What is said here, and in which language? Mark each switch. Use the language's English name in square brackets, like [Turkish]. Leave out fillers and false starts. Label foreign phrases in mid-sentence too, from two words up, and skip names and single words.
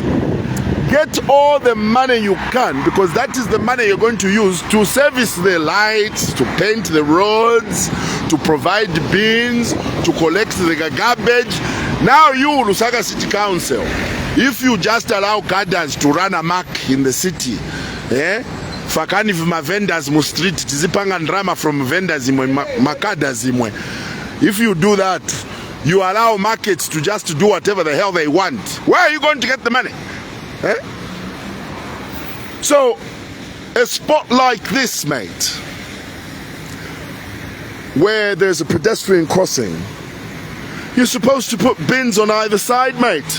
[English] Get all the money you can, because that is the money you're going to use to service the lights, to paint the roads, to provide the bins, to collect the garbage. Now you, Lusaka City Council, if you just allow cadres to run amok in the city, [Nyanja] fakani vima vendors mu street, tizipanga [English] drama from vendors [Nyanja] imwe, makadas imwe. [English] If you do that, you allow markets to just do whatever the hell they want. Where are you going to get the money? So, a spot like this, mate, where there's a pedestrian crossing, you're supposed to put bins on either side, mate.